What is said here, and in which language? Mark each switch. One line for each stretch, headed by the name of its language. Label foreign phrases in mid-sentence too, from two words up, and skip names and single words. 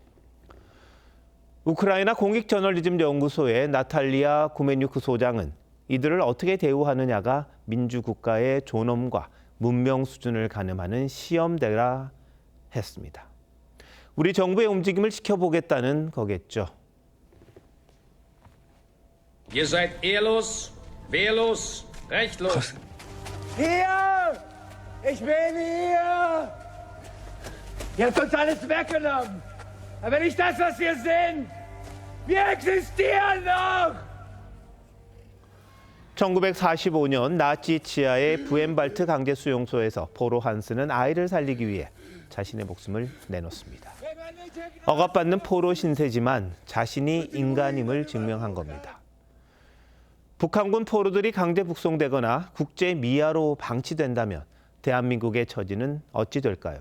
Korean: 우크라이나 공익저널리즘연구소의 나탈리아 구메뉴크 소장은 이들을 어떻게 대우하느냐가 민주국가의 존엄과 문명 수준을 가늠하는 시험대라 했습니다. 우리 정부의 움직임을 지켜보겠다는 거겠죠.
German: Ihr seid ehrlos, wehrlos, rechtlos. Hier! Ich bin hier! Ihr habt uns alles weggenommen. Aber nicht das, was wir sind. Wir existieren noch!
Korean: 1945년 나치 치하의 부엔발트 강제 수용소에서 포로 한스는 아이를 살리기 위해 자신의 목숨을 내놓습니다. 억압받는 포로 신세지만 자신이 인간임을 증명한 겁니다. 북한군 포로들이 강제 북송되거나 국제 미아로 방치된다면 대한민국의 처지는 어찌 될까요?